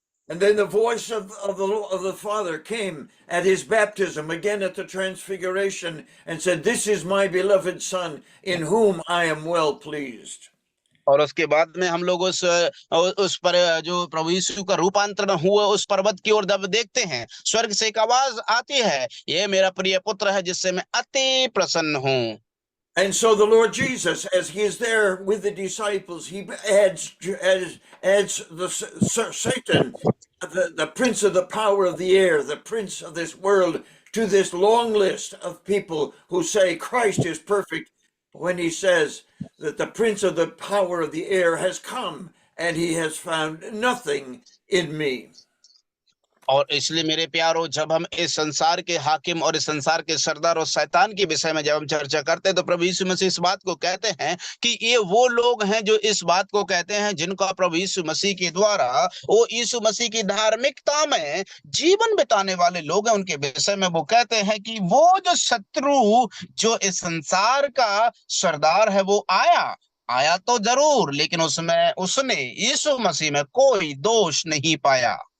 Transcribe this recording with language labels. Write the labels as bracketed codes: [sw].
[en] And then the voice of the Father came at his baptism, again at the Transfiguration, and said, this is my beloved Son, in whom I am well pleased. [hi] और उसके बाद में हम लोग उस पर जो प्रभु यीशु का रूपांतरण हुआ उस पर्वत की ओर जब देखते हैं, स्वर्ग से एक आवाज आती है, ये मेरा प्रिय पुत्र है जिससे मैं अति प्रसन्न हूं। [en] And so the Lord Jesus, as he is there with the disciples, he adds the Satan, the prince of the power of the air, the prince of this world, to this long list of people who say Christ is perfect, when he says that the prince of the power of the air has come and he has found nothing in me. [hi] और इसलिए मेरे प्यारों, जब हम इस संसार के हाकिम और इस संसार के सरदार और शैतान के विषय में जब हम चर्चा करते हैं, तो प्रभु यीशु मसीह इस बात को कहते हैं कि ये वो लोग हैं जो इस बात को कहते हैं जिनका प्रभु यीशु मसीह के द्वारा, वो यीशु मसीह की धार्मिकता में जीवन बिताने वाले लोग हैं, उनके विषय में वो कहते हैं कि वो जो शत्रु जो इस संसार का सरदार है वो आया तो जरूर, लेकिन उसने यीशु मसीह में कोई दोष नहीं पाया।